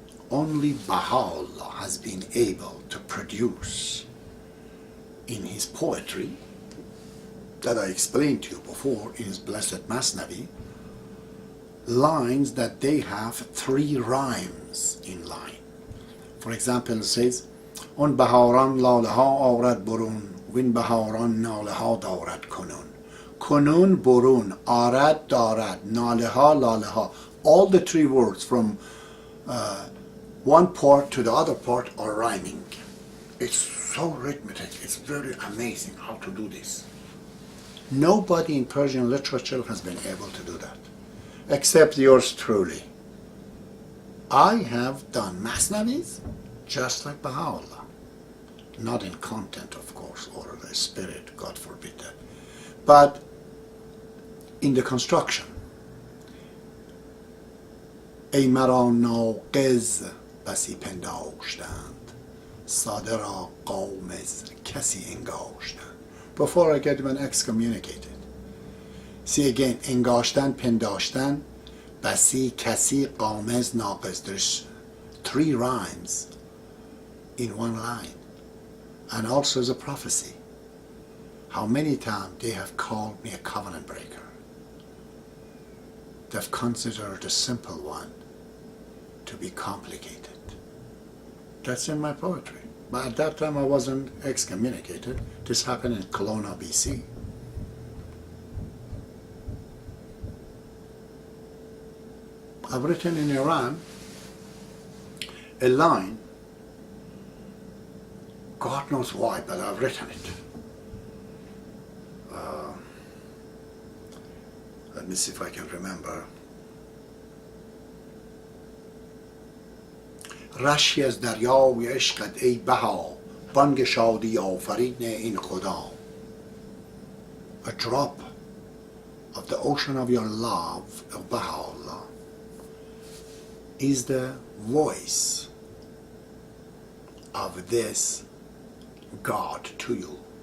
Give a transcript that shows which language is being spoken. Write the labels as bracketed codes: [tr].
[en] Only Baha'u'llah has been able to produce in his poetry, that I explained to you before in his Blessed Masnavi, lines that they have 3 rhymes in line. For example, it says, [fa] اون بهاران لاله ها آورد برون وین بهاران ناله ها دارد کنون. کنون برون آرد دارد ناله ها لاله ها. [en] All the 3 words from one part to the other part are rhyming. It's so rhythmic. It's very amazing how to do this. Nobody in Persian literature has been able to do that, except yours truly. I have done Masnavis just like Baha'u'llah. Not in content, of course, or the spirit, God forbid that, but in the construction. [fa] ای مرا ناقض بسی پنداشتند ساده را قامز کسی انگاشتند. [en] Before I get even excommunicated. See again, [fa] انگاشتن, پنداشتن, بسی, کسی, قامز, ناقض. [en] There's 3 rhymes in one line. And also as a prophecy. How many times they have called me a covenant breaker. They've considered a simple one to be complicated. That's in my poetry. But at that time I wasn't excommunicated. This happened in Kelowna, BC. I've written in Iran a line, God knows why, but I've written it. Let me see if I can remember. [fa] رشی از دریای عشقت ای بها بانگ شادی آفرین این خدا. [en] A drop of the ocean of your love of Baha'u'llah is the voice of this God to you.